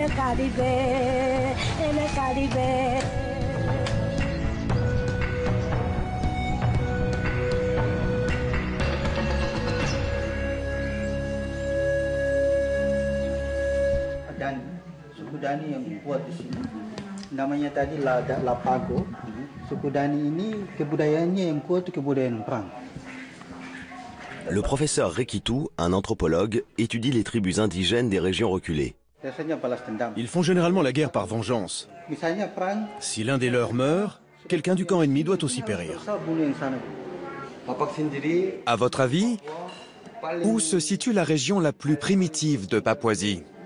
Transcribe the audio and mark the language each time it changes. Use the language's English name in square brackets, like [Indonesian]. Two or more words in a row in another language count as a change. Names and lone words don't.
[Indonesian] Dan suku Dani yang kuat di sini. Namanya tadi Lapago. Suku Dani ini kebudayaannya yang kuat itu kebudayaan perang. [French] Le professeur Rekitu, un anthropologue, étudie les tribus indigènes des régions reculées. Ils font généralement la guerre par vengeance. Si l'un des leurs meurt, quelqu'un du camp ennemi doit aussi périr. À votre avis, où se situe la région la plus primitive de Papouasie?